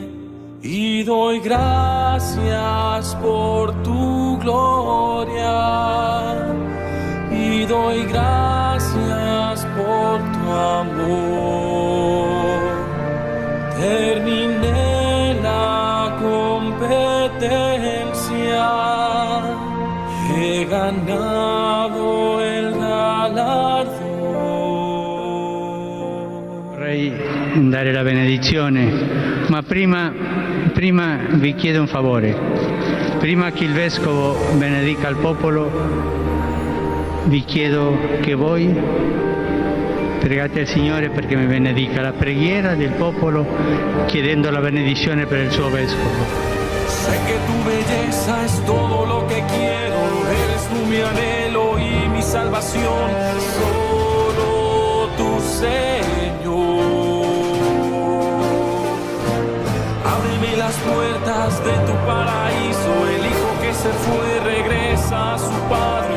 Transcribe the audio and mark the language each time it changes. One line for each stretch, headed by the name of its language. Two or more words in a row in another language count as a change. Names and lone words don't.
Spanish: Y doy gracias por tu gloria, y doy gracias por tu amor. Terminé la competencia, he ganado el galardón.
Italian: Vorrei dare la benedizione, ma prima vi chiedo un favore. Prima che il Vescovo benedica il popolo, vi chiedo che voi pregate al Signore perché mi benedica la preghiera del popolo, chiedendo la benedizione per il suo Vescovo.
Spanish: Sé que tu belleza es todo lo que quiero, eres tú mi anhelo y mi salvación, solo tu Señor. Ábreme las puertas de tu paraíso, el hijo que se fue regresa a su padre.